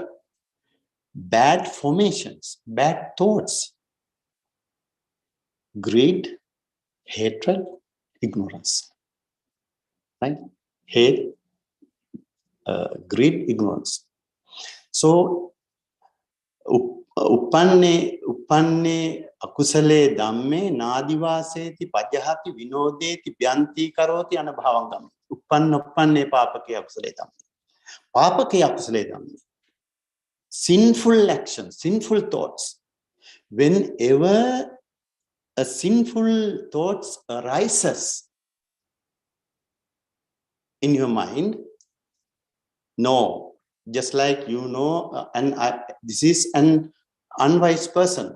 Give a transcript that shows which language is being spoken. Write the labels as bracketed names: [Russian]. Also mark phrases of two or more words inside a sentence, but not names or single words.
[English] Bad formations, bad thoughts, greed, hatred, ignorance, right? Hate, greed, ignorance. So, [Pali] uppane akusale dhamme nadivaseti pajahati vinodeti byanti karoti anabhavangam. Uppane papake akusale dhamme. Papake akusale dhamme. [English] Sinful actions, sinful thoughts. Whenever a sinful thoughts arises in your mind, no, just like this is an unwise person.